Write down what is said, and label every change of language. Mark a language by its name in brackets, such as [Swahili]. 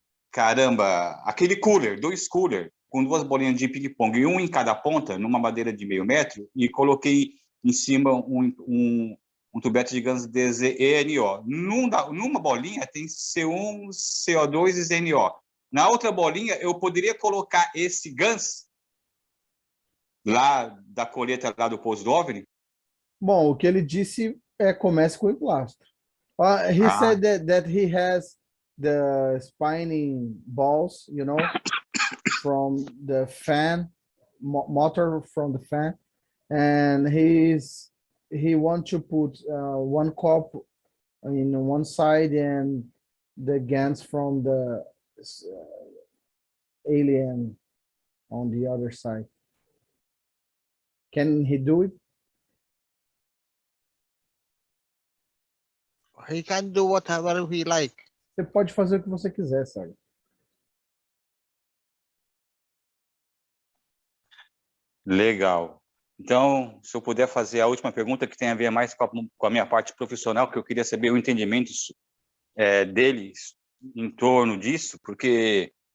[Portuguese] Caramba, aquele cooler, 2 cooler, com 2 bolinhas de ping-pong, e um em cada ponta, numa madeira de 0,5 metro, e coloquei em cima um tubete de ganso DZENO. Numa bolinha tem C1, CO2 e ZNO. Na outra bolinha, eu poderia colocar esse ganso lá da colheita lá do pouso do OVNI? Bom, o que ele disse é comece com o emplastro. [English] He said that he has the spinning balls, you know, from the fan, motor from the fan, and he wants to put one cup in one side and the guns from the alien on the other side. Can he do it? He can do whatever he like. [Portuguese] Você pode fazer o que você quiser, sabe? Legal. Então, se eu puder fazer a última pergunta, que tem a ver mais com a minha parte profissional, que eu queria saber o entendimento deles em torno disso, porque...